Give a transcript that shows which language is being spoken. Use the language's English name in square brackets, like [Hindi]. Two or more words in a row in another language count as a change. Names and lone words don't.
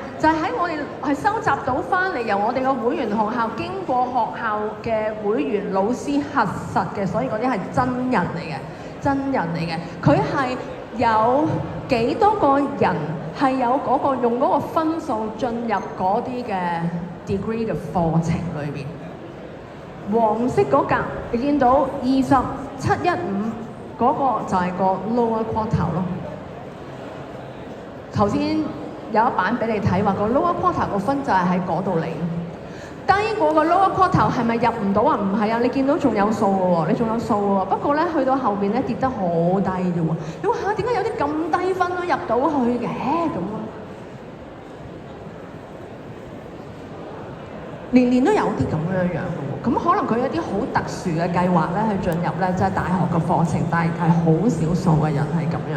[Cantonese] 就係喺我哋係收集到翻嚟，由我哋個會員學校經過學校嘅會員老師核實嘅，所以嗰啲係真人嚟嘅，真人嚟嘅。佢係有幾多個人係有嗰個用嗰個分數進入嗰啲嘅degree 嘅課程裏邊，黃色嗰格你見到20715嗰個就係個 [English] lower quartile [Cantonese] 咯。頭先有一版俾你睇話個 [English] lower quartile [Cantonese] 個分就係喺嗰度嚟，低過個 [English] lower quartile [Cantonese] 係咪入唔到啊？唔係啊，你見到仲有數嘅喎，你仲有數嘅喎。不過咧去到後邊咧跌得好低啫喎。你話嚇點解有啲咁低分都入到去嘅咁啊？年年都有啲咁樣樣嘅喎，咁可能佢有啲好特殊嘅計劃咧去進入咧即係大學嘅課程，但係好少數嘅人係咁樣。